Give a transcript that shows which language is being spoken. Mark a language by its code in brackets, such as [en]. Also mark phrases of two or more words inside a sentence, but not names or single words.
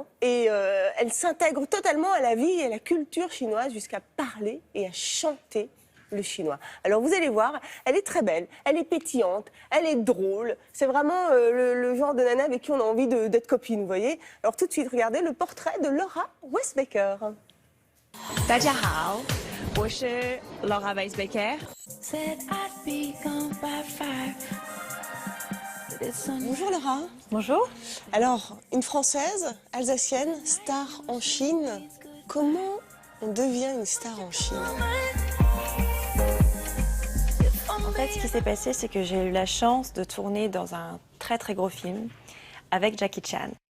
[fr] Et elle s'intègre totalement à la vie et à la culture chinoise jusqu'à parler et à chanter le chinois. Alors vous allez voir, elle est très belle, elle est pétillante, elle est drôle. C'est vraiment le genre de nana avec qui on a envie d'être copine, vous voyez. Alors tout de suite, regardez le portrait de Laura Weisbecker. [zh] 大家好，我是 Laura Weisbecker。 [fr] Bonjour Laura. Bonjour. Alors, une Française, alsacienne, star en Chine. Comment on devient une star en Chine? En fait, ce qui s'est passé, c'est que j'ai eu la chance de tourner dans un très très gros film avec Jackie Chan.